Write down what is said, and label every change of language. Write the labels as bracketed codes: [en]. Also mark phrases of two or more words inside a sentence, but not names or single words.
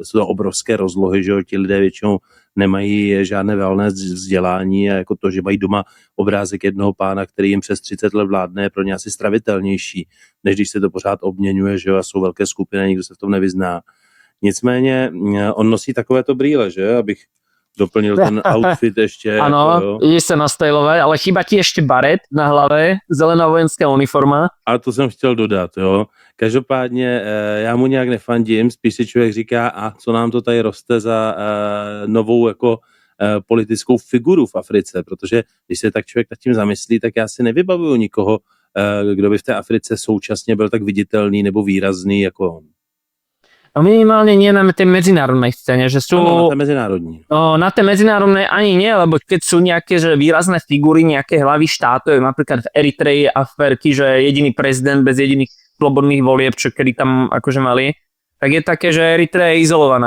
[cs] Jsou to obrovské rozlohy, že jo, ti lidé většinou nemají žádné valné vzdělání a jako to, že mají doma obrázek jednoho pána, který jim přes 30 let vládne, je pro ně asi stravitelnější, než když se to pořád obměňuje, že jo, a jsou velké skupiny, nikdo se v tom nevyzná. Nicméně on nosí takovéto brýle, že, abych doplnil ten outfit ještě. [sk] Áno, ide sa nastajlovať, ale chýba ti ešte baret na hlave, zelená vojenská uniforma. [cs] A to jsem chtěl dodat, jo. Každopádně já mu nějak nefandím, spíš si člověk říká, a co nám to tady roste za novou jako politickou figuru v Africe, protože když se tak člověk nad tím zamyslí, tak já si nevybavuju nikoho, kdo by v té Africe současně byl tak viditelný nebo výrazný jako on. [sk] No minimálne nie na tej medzinárodnej scéne, že sú... No, na tej medzinárodní. No, na tej medzinárodnej ani nie, lebo keď sú nejaké že výrazné figúry, nejaké hlavy štátov, napríklad v Eritreji aférky, že jediný prezident bez jediných slobodných volieb, čo kedy tam akože mali, tak je také, že Eritreja je izolovaná,